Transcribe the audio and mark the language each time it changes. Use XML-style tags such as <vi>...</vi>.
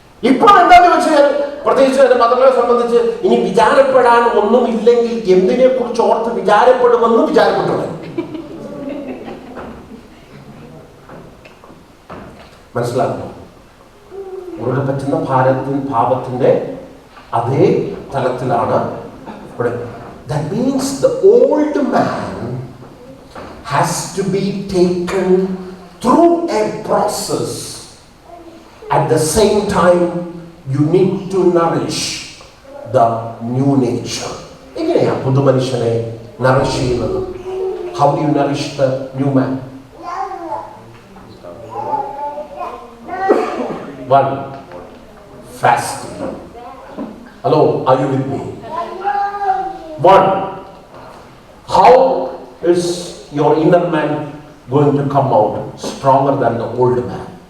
<ml>ഇപ്പോൾ എന്താന്ന് വെച്ചാൽ, പ്രത്യേകിച്ച് എന്റെ മദറിനെ സംബന്ധിച്ച്, ഇനി വിചാരപ്പെടാൻ ഒന്നുമില്ലെങ്കിൽ എന്തിനെ കുറിച്ച് ഓർത്ത് വിചാരപ്പെടുമെന്ന് വിചാരപ്പെട്ടുള്ളത്. മനസ്സിലാകുന്നു? മുറുകെ പറ്റുന്ന പാപത്തിന്റെ അതേ തലത്തിലാണ് ഇവിടെ.</ml> <en>That means the old man has to be taken through a process. At the same time, you need to nourish the new nature.</en> <ml>എങ്ങനെയാ പുതുമനുഷ്യനെ nourish ചെയ്യുന്നത്?</ml> <en>How do you nourish the new man? One, fasting. Hello, are you with me? One, how is your inner man going to come out stronger than the old man?</en>